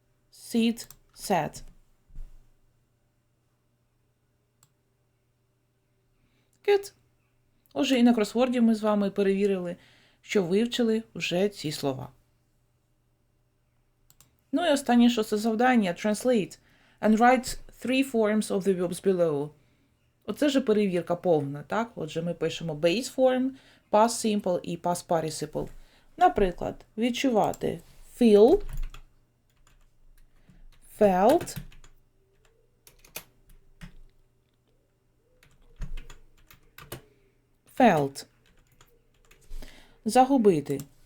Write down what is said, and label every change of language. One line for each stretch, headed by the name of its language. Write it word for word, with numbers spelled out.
English: Sit, sat. Good.
Ukrainian: Отже, і на кросворді ми з вами перевірили, що вивчили вже ці слова. Ну і останнє шосте завдання –
English: Translate and write three forms of the verbs below.
Ukrainian: Оце же перевірка повна, так? Отже, ми пишемо base form, past simple і past participle. Наприклад, відчувати
English: feel, felt, felt.
Ukrainian: Загубити.